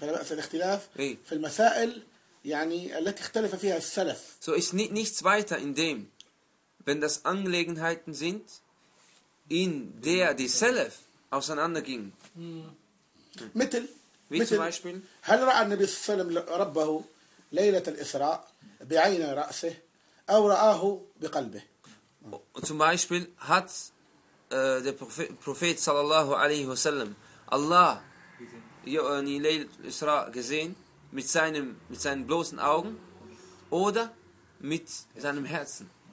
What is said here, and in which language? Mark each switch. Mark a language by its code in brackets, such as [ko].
[ar] فلا بأس الاختلاف في المسائل يعني التي اختلف فيها السلف. [de] So ist nichts weiter in dem, wenn das Angelegenheiten sind, in der die Salaf auseinandergingen. [ar] مثل [de] wie zum Beispiel [ar] هل رأى النبي صلى الله عليه وسلم ربه ليلة الإسراء بعين رأسه أو رآه بقلبه. [de] Zum Beispiel hat der Prophet sallallahu alaihi wasallam Allah Isra gesehen mit seinen bloßen Augen oder mit seinem Herzen?